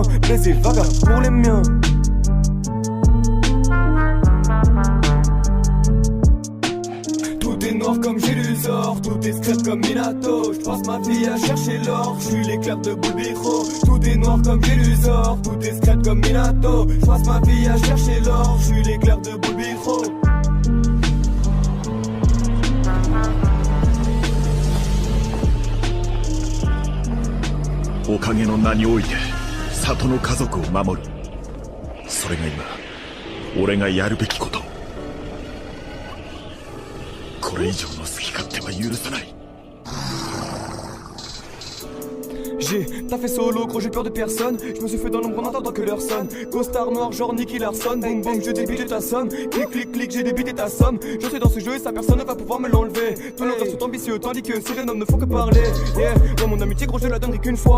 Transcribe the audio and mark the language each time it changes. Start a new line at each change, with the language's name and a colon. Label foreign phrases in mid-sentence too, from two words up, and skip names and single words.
French: Baiser vaga pour les miens. Noir comme Gélusor, tout est scrap comme Minato. J'passe ma vie à chercher l'or, j'suis l'éclair de Boulbiro. Tout est noir comme Gélusor, tout est scrap comme Minato. J'passe ma vie à chercher l'or, j'suis l'éclair de Boulbiro.
Japanese: おかげの名において里の家族を守る。それが今俺がやるべきこと。これ以上の好き勝手は許さない。
French: J'ai taffé solo, gros j'ai peur de personne. Je me suis fait dans l'ombre en attendant que l'heure sonne. Costard noir genre Nicky Larson. Boum boum je débite ta somme. Clic clic clic j'ai débité ta somme. Je suis dans ce jeu et sa personne ne va pouvoir me l'enlever. Tous nos rêves sont ambitieux tandis que ces jeunes hommes ne font que parler. Yeah, moi mon amitié gros je la donnerai qu'une fois.